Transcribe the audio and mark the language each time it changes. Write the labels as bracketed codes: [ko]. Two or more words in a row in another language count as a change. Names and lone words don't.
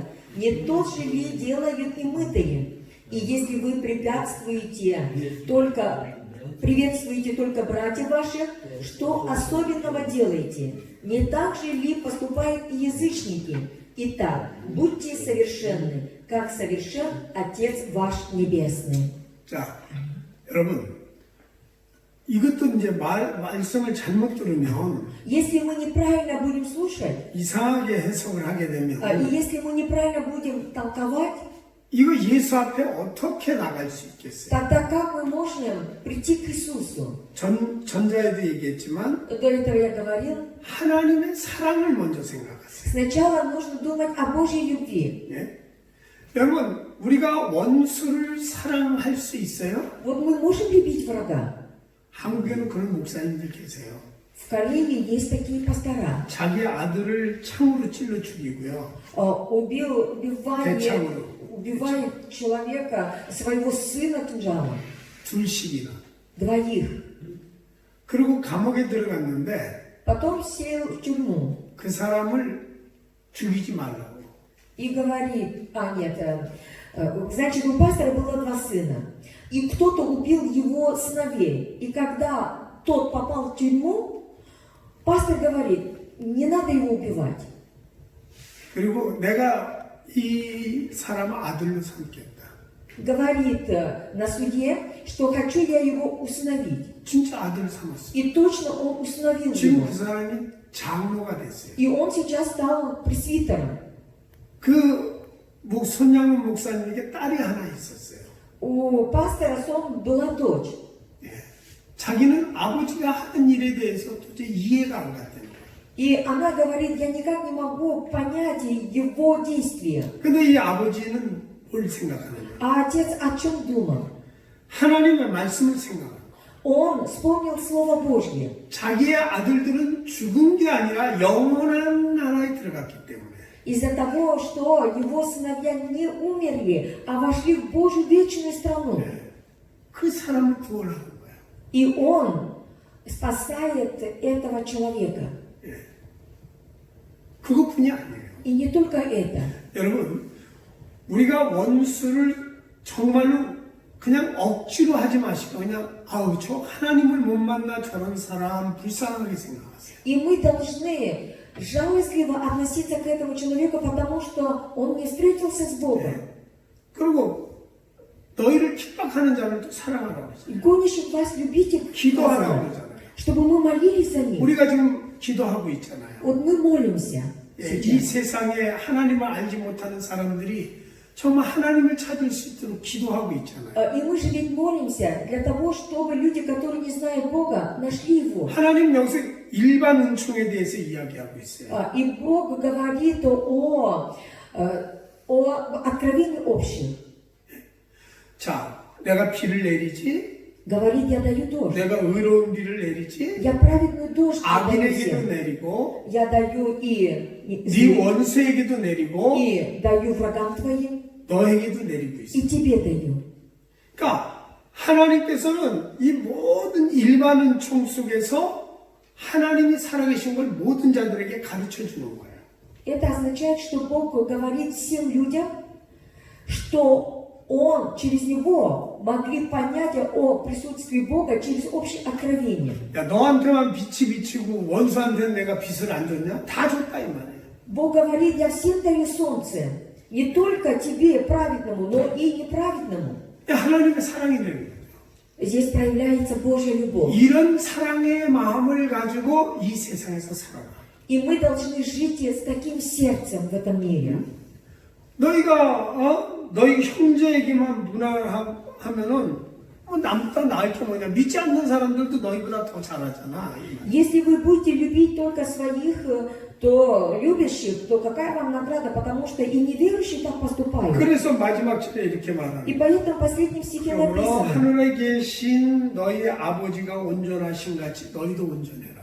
[ru] Не то же ли делают и мытые? И если вы приветствуете только братьев ваших, что особенного делаете? Не так же ли поступают и язычники? Итак, будьте совершенны, как совершен Отец ваш Небесный. [ko] 자, 여러분, 이것도 이제 말씀을 잘못 들으면 [ru] Если мы неправильно будем слушать, [ko] 이상하게 해석을 하게 [ru] и [ko] 되면 [ru] если мы неправильно будем толковать, [ko] 이거 예수 앞에 어떻게 나갈 수 있겠어요? [ru] тогда как мы можем прийти к Иисусу? [ko] 전자에도 얘기했지만 [ru] До этого я говорил. [ko] 하나님의 사랑을 먼저 생각하세요. [ru] Сначала нужно думать о Божьей любви. [ko] 예? 여러분, 우리가 원수를 사랑할 수 있어요? [ru] Вот мы можем любить врага. [ko] 한국에는 그런 목사님들 계세요. [ru] В Карелии есть такие пастора. [ko] 자기 아들을 창으로 찔러 죽이고요. [ru] Убивает человека, своего сына кинжалом. [ko] 둘씩이나. [ru] Двоих. [ko] 그리고 감옥에 들어갔는데 [ru] Потом сел в тюрьму [ko] 그 사람을 죽이지 말라고. [ru] и говорит, значит, у пастора было два сына. И кто-то убил его сыновей. И когда тот попал в тюрьму, пастор говорит, не надо его убивать. [ko] 그리고 내가 이 사람 아들로 삼겠다. [ru] Говорит на суде, что хочу я его усыновить. [ko] 진짜 아들 삼았어. [ru] И точно он усыновил [ko] 지금 [ru] его. [ko] 그 사람이 장로가 됐어요. [ru] И он сейчас стал пресвитером. [ko] 그 손양훈 목사님에게 딸이 하나 있었어요. [ru] У пастора Сон была дочь. [ko] 예. 자기는 아버지가 하는 일에 대해서 도저히 이해가 안 갔다는 거예요. [ru] И она говорит, я никак не могу понять его действия. [ko] 근데 이 아버지는 뭘 생각하느냐? [ru] А отец о чем думал? [ko] 하나님의 말씀을 생각합니다. [ru] Он вспомнил Слово Божье. [ko] 자기의 아들들은 죽은 게 아니라 영원한 나라에 들어갔기 때문에. [ru] Из-за того, что его сыновья не умерли, а вошли в Божью вечную страну. [ko] 그 사람을 구원하는 거예요. [ru] И он спасает этого человека. [ko] 그것뿐이 아니에요. [ru] И не только это. [ko] 여러분, 우리가 원수를 정말로 그냥 억지로 하지 마시고 그냥 아우 저 하나님을 못 만나 저런 사람 불쌍하게 생각하세요. [ru] И мы должны жалостливо относиться к этому человеку, потому что он не встретился с Богом. [ko] 그리고 너희를 핍박하는 자를 사랑하라고 했어요. [ru] И гонящих вас любите, [ko] 기도하라고 그러잖아요. [ru] чтобы мы молились за них. [ko] 우리가 지금 기도하고 있잖아요. [ru] Вот мы молимся [ko] 이 [ru] сейчас. [ko] 세상에 하나님을 알지 못하는 사람들이 정말 하나님을 찾을 수 있도록 기도하고 있잖아요. [ru] И мы же ведь молимся для того, чтобы люди, которые не знают Бога, нашли Его. [ko] 하나님 여기서 일반 은총에 대해서 이야기하고 있어요. [ru] И Бог говорит о откровении общем. [ko] 자, 내가 비를 내리지, [ru] Говорит, я даю дождь. [ko] 내가 의로운 비를 내리지, [ru] Я праведную дождь даю [ko] 악인에게도 [ru] всем. [ko] 내리고, [ru] Я даю и [ko] 네 원수에게도 내리고, [ru] даю врагам твоим, [ko] 너에게도 내리고 있어. [ru] и тебе даю. [ko] 그러니까 하나님께서는 이 모든 일반 은총 속에서 하나님이 살아계신 걸 모든 자들에게 가르쳐 주는 거예요. [ru] Это означает, что Бог говорит всем людям, что Он через Него могли понять о присутствии Бога через общее откровение. [ko] 야, 너한테만 빛이 비치고 원수한테는 내가 빛을 안 줬냐? 다 줬다 이 말이에요. [ru] Бог говорит, я всем даю солнце, не только тебе, праведному, но и неправедному. [ko] 하나님의 사랑이 되는 거예요. [ru] Здесь проявляется Божья любовь. [ko] 이런 사랑의 마음을 가지고 이 세상에서 살아가. [ru] И мы должны жить с таким сердцем в этом мире. [ko] 너희가 너희 형제에게만 문화하면은 남보다 나을 게 뭐냐? 믿지 않는 사람들도 너희보다 더 잘하잖아. [ru] Если вы будете любить только своих, то любящих, то какая вам награда? Потому что и неверующие так поступают. [ko] 그래서 마지막 절에 이렇게 말하는 [ru] И поэтому в последнем стихе [ko] 그러므로 [ru] написано: [ko] 하늘에 계신 너희 아버지가 온전하신 같이 너희도 온전해라.